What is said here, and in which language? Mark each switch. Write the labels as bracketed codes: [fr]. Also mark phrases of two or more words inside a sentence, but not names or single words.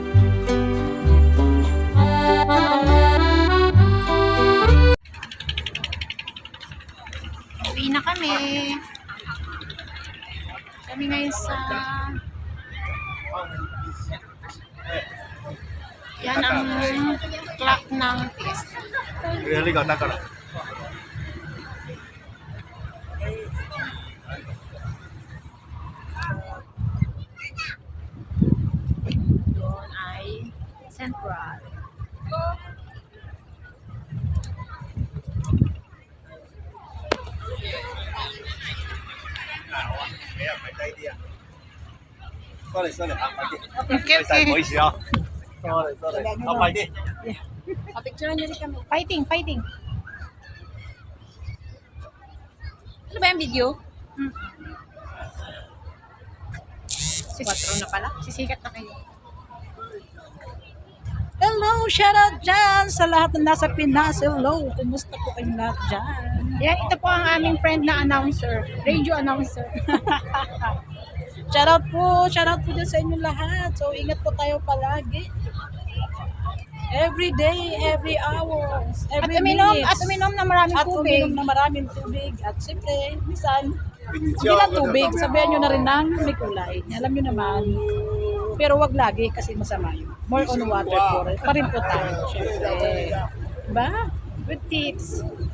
[tl] Uwi na kami. Kami ngayon sa... Yan ang clock ng TST. [yue] 呢個得㗎啦。 [tl] Doon ay Central. [yue] Sorry，行快啲。 Okay, 唔好意 okay. 思啊。Sorry，行快啲。 [tl] Picture niyo rin kami. [en] Fighting, fighting. [tl] Ano ba yung video? Sisikat na pala. Sisikat na kayo. Hello, [en] shout out [tl] dyan sa lahat na nasa Pinas. Hello, kumusta po kayong lahat dyan? Yan, ito po ang aming friend na announcer. [en] Radio announcer. Shout out [tl] po dyan sa inyo lahat. So, ingat po tayo palagi. [en] Every day, every hour, [tl] At [en] every [tl] uminom, [en] minute. [tl] at uminom na maraming At tubig. uminom na maraming tubig. At siyempre, minsan, hindi lang tubig. Sabihan nyo na rin ng may kulay. Alam nyo naman. Pero wag lagi kasi masama yun. [en] More on water [tl] pa rin po tayo. Siyempre. Diba? [en] Good tips.